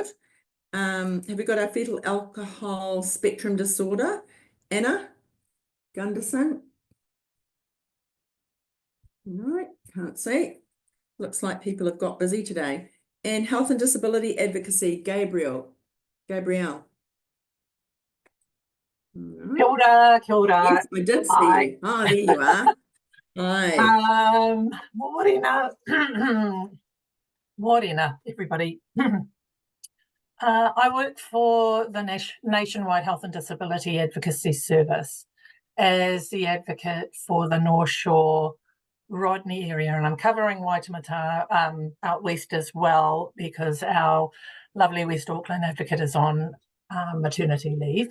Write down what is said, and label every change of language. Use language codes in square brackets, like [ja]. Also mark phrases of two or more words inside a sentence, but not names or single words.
[en] Have we got our fetal alcohol spectrum disorder? Anna Gunderson? No, can't see. Looks like people have got busy today. And health and disability advocacy, Gabrielle. No. [mi] Kia ora, kia ora. [en] Yes, I did see you. Oh, there you are. Hi. [mi] Morena. Morena, everybody. [en] I work for the Nationwide Health and Disability Advocacy Service, as the advocate for the North Shore Rodney area, and I'm covering Waitemata out west as well, because our lovely West Auckland advocate is on maternity leave.